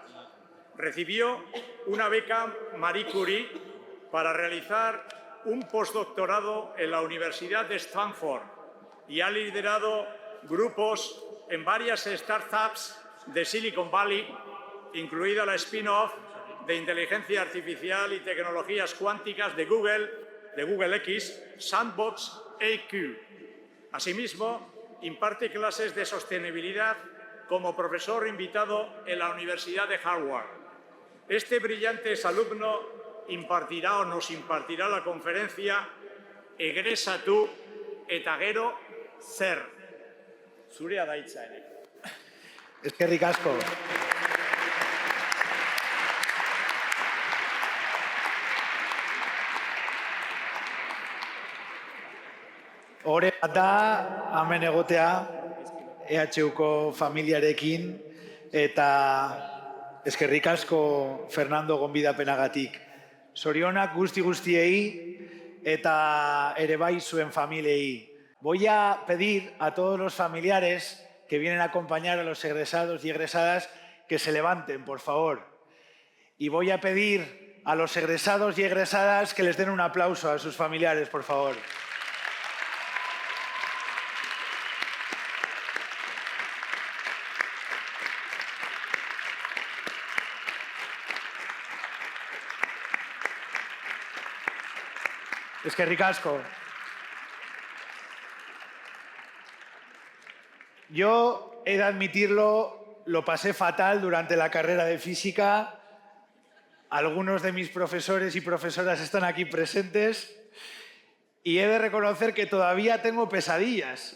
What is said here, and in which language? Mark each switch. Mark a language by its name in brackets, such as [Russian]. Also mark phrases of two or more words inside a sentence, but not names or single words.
[Spanish] Recibió una beca Marie Curie para realizar un postdoctorado en la Universidad de Stanford y ha liderado grupos en varias startups de Silicon Valley, incluida la spin-off de inteligencia artificial y tecnologías cuánticas de Google X, Sandbox AQ. Asimismo, imparte clases de sostenibilidad como profesor invitado en la Universidad de Harvard. Este brillante exalumno impartirá o nos impartirá la conferencia Egresa tú [Basque] eta gero zer. Zurea da hitza, Eneko. Eskerrik asko. Hore bat da, hemen egotea, EHUko familiarekin, eta eskerrik asko Fernando gonbidapenagatik. Zorionak guztiei eta ere bai zuen familiei. [Spanish] Voy a pedir a todos los familiares que vienen a acompañar a los egresados y egresadas que se levanten, por favor. Y voy a pedir a los egresados y egresadas que les den un aplauso a sus familiares, por favor. [Basque] Eskerrik asko. [Spanish] Yo he de admitirlo, lo pasé fatal durante la carrera de física. Algunos de mis profesores y profesoras están aquí presentes y he de reconocer que todavía tengo pesadillas.